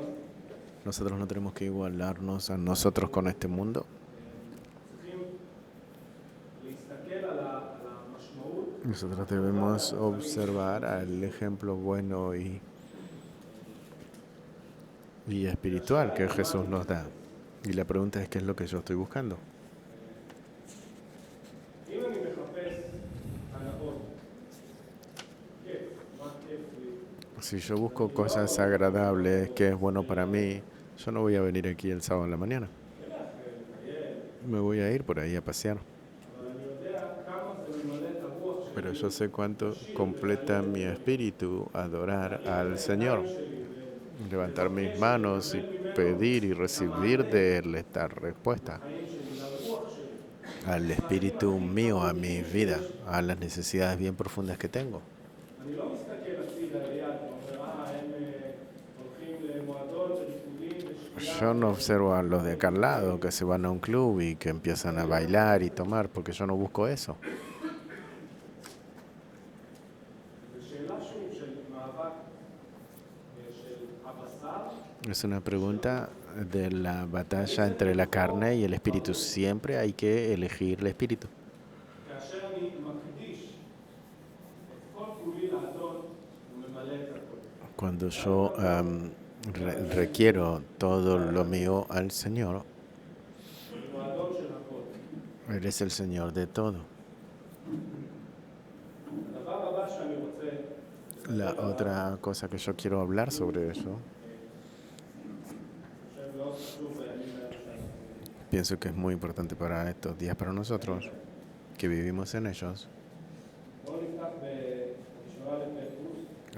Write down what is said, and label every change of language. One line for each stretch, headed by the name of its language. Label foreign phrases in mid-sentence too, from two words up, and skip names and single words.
Hebrew: לעולם הזה.
Spanish: nosotros no tenemos que igualarnos a nosotros con este mundo.
Hebrew: צריכים להסתכל על המשמעות
Spanish: Nosotros debemos observar al ejemplo bueno y espiritual que Jesús nos da. Y la pregunta es, ¿qué es lo que yo estoy buscando?
Hebrew: אם אני מחפש הנאות, כיף, מה כיף לי?
Spanish: Si yo busco cosas agradables, que es bueno para mí, yo no voy a venir aquí el sábado en la mañana. Me voy a ir por ahí a pasear.
Hebrew: אבל אני יודע כמה זה ממלא את הרוח שלי,
Spanish: Pero yo sé cuánto completa mi espíritu adorar al Señor. Levantar mis manos y pedir y recibir de Él esta respuesta
Hebrew: החיים שלי, לרוח שלי.
Spanish: al espíritu mío, a mi vida, a las necesidades bien profundas que tengo.
Hebrew: אני לא מסתכל הצידה ליד ואומר, הם הולכים למועדון ריקודים ושתייה.
Spanish: Yo no observo a los de acá al lado que se van a un club y que empiezan a bailar y tomar, porque yo no busco eso.
Hebrew: זו שאלה שוב של מאבק של הבשר,
Spanish: Es una pregunta de la batalla entre la carne y el espíritu. Siempre hay que elegir el espíritu.
Hebrew: כאשר אני מקדיש את כל כולי לאדון, הוא ממלא את הכל.
Spanish: Cuando yo requiero todo lo mío al Señor,
Hebrew: הוא האדון של הכל.
Spanish: Él es el Señor de todo.
Hebrew: הדבר הבא שאני רוצה,
Spanish: La otra cosa que yo quiero hablar sobre eso,
Hebrew: אני חושב מאוד חשוב בימים האלה שאנחנו
Spanish: pienso que es muy importante para estos días, para nosotros, que vivimos en ellos.
Hebrew: בואו נפתח בראשונה לפטרוס,